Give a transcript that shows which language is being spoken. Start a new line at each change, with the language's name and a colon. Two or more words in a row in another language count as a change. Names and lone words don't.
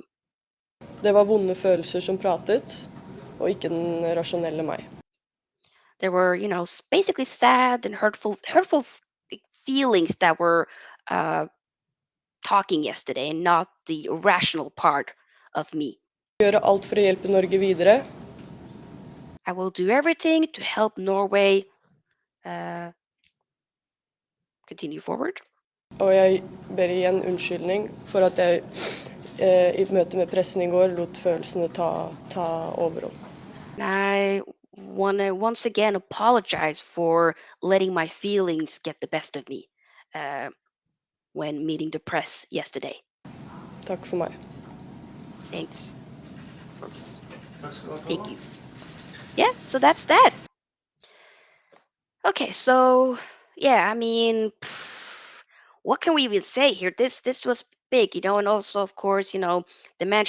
Norwegian: Det var vonde følelser som pratet, og ikke den rasjonelle meg.
English: There were, basically sad and hurtful feelings that were uh, talking yesterday, and not the rational part of me.
Norwegian: Gjøre alt for å hjelpe Norge videre.
English: I will do everything to help Norway uh, continue forward.
Norwegian: Og jeg ber igjen unnskyldning for at jeg i møte med pressen i går lot følelsene ta overhånd.
English: I want to once again apologize for letting my feelings get the best of me when meeting the press yesterday.
Norwegian: Takk for meg.
English: Thanks for me. Thank you. Yeah, so that's that. Okay, so yeah, I mean, what can we even say here? This was big, and also of course, the manager.